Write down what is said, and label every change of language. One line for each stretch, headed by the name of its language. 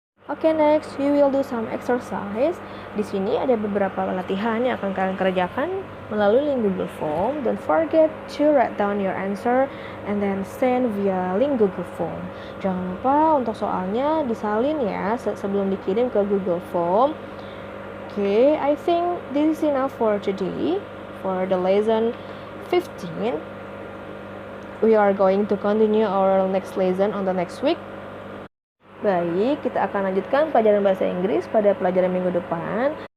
Indonesian: Oke,
English: next we will do some exercise.
Indonesian: Di sini ada beberapa latihan yang akan kalian kerjakan melalui link Google Form.
English: Don't forget to write down your answer and then send via link Google Form.
Indonesian: Jangan lupa untuk soalnya disalin ya sebelum dikirim ke Google Form.
English: Okay, I think this is enough for today for the lesson 15. We are going to continue our next lesson on the next week.
Indonesian: Baik, kita akan lanjutkan pelajaran bahasa Inggris pada pelajaran minggu depan.